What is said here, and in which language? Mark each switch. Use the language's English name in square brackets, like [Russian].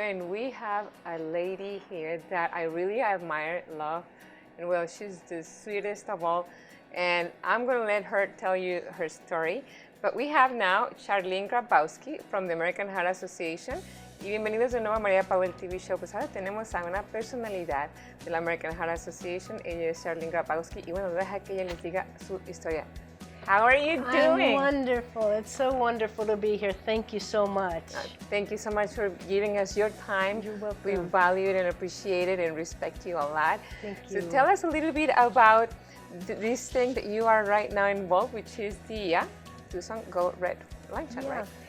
[English] And we have a lady here that I really admire, love, and well, she's the sweetest of all. And I'm going to let her tell you her story. But we have now Charlene Grabowski from the American Heart Association. [Spanish] Y bienvenidos de nuevo a Maria Powell TV show. Pues ahora tenemos a una personalidad de la American Heart Association. Ella es Charlene Grabowski. Y bueno, deja que ella les diga su historia. [English] How are you doing? I'm wonderful. It's so wonderful to be here. Thank you so much. Thank you so much for giving us your time. You're welcome. We value it and appreciate it and respect you a lot. Thank So you. tell us a little bit about this thing that you are right now involved, which is the Tucson Go Red Luncheon, right?